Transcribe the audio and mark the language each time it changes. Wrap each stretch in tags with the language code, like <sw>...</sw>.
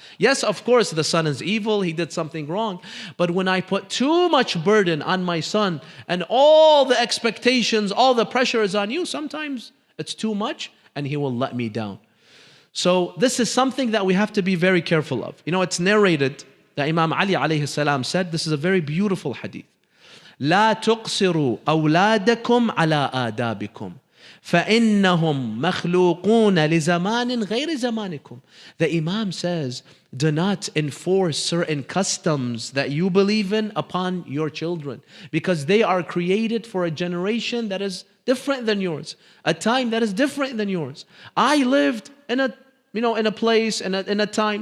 <en>Yes, of course, the son is evil. He did something wrong. But when I put too much burden on my son and all the expectations, all the pressure is on you, sometimes it's too much and he will let me down. So this is something that we have to be very careful of. It's narrated that Imam Ali alayhi salam said, this is a very beautiful hadith.</en> <ar>لا تقصروا أولادكم على آدابكم فإنهم مخلوقون لزمان غير زمانكم.</ar> <en>The Imam says, do not enforce certain customs that you believe in upon your children, because they are created for a generation that is different than yours, a time that is different than yours. I lived in a place, in a time.</en>